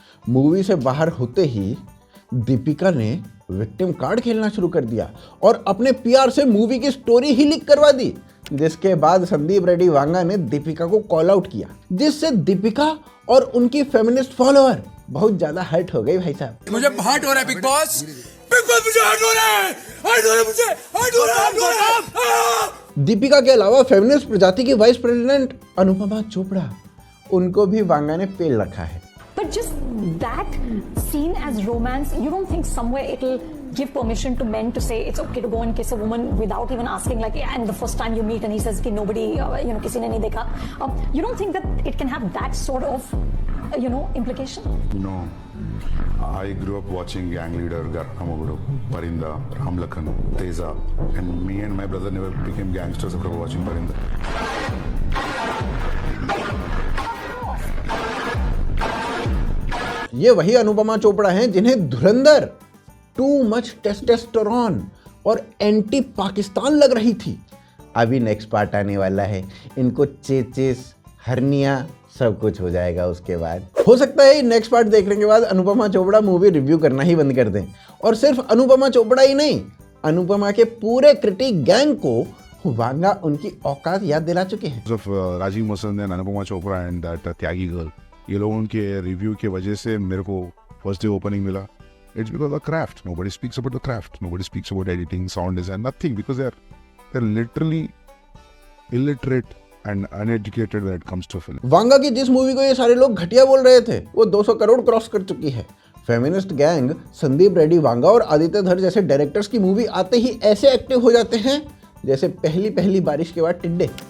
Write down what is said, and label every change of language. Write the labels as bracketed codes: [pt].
[hi] Movie से बाहर होते ही दीपिका ने विक्टिम कार्ड खेलना शुरू कर दिया और अपने पीआर से मूवी की स्टोरी ही लीक करवा दी, जिसके बाद संदीप रेड्डी वांगा ने दीपिका को कॉल आउट किया, जिससे दीपिका और उनकी फेमिनिस्ट फॉलोअर बहुत ज्यादा हर्ट हो गई। भाई साहब मुझे हर्ट हो रहा है बिग बॉस मुझे हर्ट हो रहा है, हर्ट हो रहा है, मुझे हर्ट हो रहा है। दीपिका के अलावा फेमिनिस्ट प्रजाति की वाइस प्रेसिडेंट अनुपमा चोपड़ा, उनको भी वांगा ने पेल रखा है। [en] But just that seen as romance, you don't think somewhere it'll give permission to men to say it's okay to go and kiss a woman without even asking, like, and the first time you meet and he says [hi] कि [en] nobody, [hi] किसी ने नहीं देखा. [en] You don't think that it can have that sort of, implication? No. I grew up watching Gang Leader, Garhamoguru, Parinda, Ramlakhan, Teza, and me and my brother never became gangsters after watching Parinda. [hi] ये वही अनुपमा चोपड़ा हैं जिन्हें धुरंधर too much testosterone और anti Pakistan लग रही थी। अभी next part आने वाला है, इनको चेचिस, हर्निया सब कुछ हो जाएगा। उसके बाद हो सकता है नेक्स्ट पार्ट देखने के बाद अनुपमा चोपड़ा मूवी रिव्यू करना ही बंद कर दें। और सिर्फ अनुपमा चोपड़ा ही नहीं, अनुपमा के पूरे क्रिटिक गैंग को वांगा उनकी औकात याद दिला चुके हैं। Rajiv Masand and Anupama Chopra [en] and that Tyagi girl, [hi] ये लोगों के रिव्यू की वजह से मेरे को फर्स्ट डे ओपनिंग मिला। [en] It's because of the craft. Nobody speaks about the craft. Nobody speaks about editing, sound design, nothing, because they're literally illiterate and uneducated when it comes to film. [hi] Vanga की जिस movie को ये सारे लोग घटिया बोल रहे थे वो 200 करोड़ क्रॉस कर चुकी है। फेमिनिस्ट गैंग संदीप रेड्डी वांगा और आदित्य धर जैसे डायरेक्टर्स की मूवी आते ही ऐसे एक्टिव हो जाते हैं जैसे पहली बारिश के बाद टिड्डे।